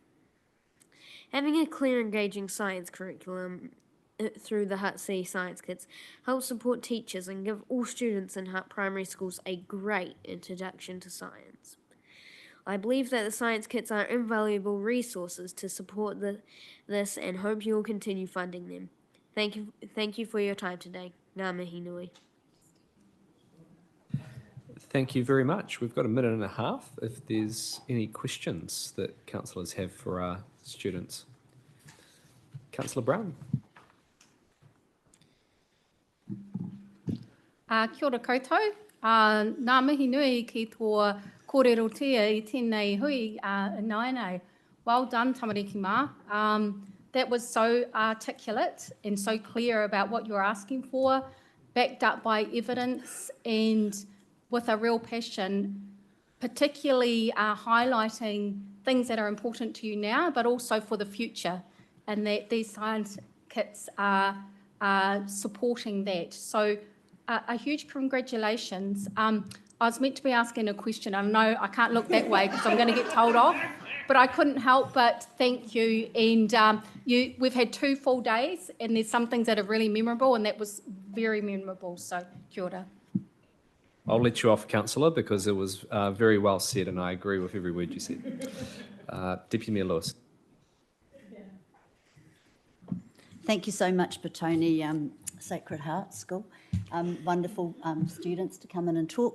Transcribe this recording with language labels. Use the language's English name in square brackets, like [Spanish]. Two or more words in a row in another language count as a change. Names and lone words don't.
[English] Having a clear, engaging science curriculum through the Hut C Science Kits helps support teachers and give all students in Hut primary schools a great introduction to science. I believe that the science kits are invaluable resources to support this and hope you will continue funding them. Thank you for your time today. [Māori] Ngā mihi nui. [English] Thank you very much. We've got a minute and a half if there's any questions that councillors have for our students. Councillor Brown. [Māori] Kia ora koutou. Ngā mihi nui ki tō kōrerotia I tēnei hui naenei. [English] Well done, [Māori] tamariki mā. [English] That was so articulate and so clear about what you're asking for, backed up by evidence and with a real passion, particularly highlighting things that are important to you now, but also for the future, and that these science kits are supporting that. So a huge congratulations. I was meant to be asking a question. I know I can't look that way because I'm going to get told off, but I couldn't help but thank you. And we've had 2 full days, and there's some things that are really memorable, and that was very memorable. So [Māori] kia ora. [English] I'll let you off, councillor, because it was very well said, and I agree with every word you said. Deputy Mayor Lewis. Thank you so much, Petone Sacred Heart School. Wonderful students to come in and talk.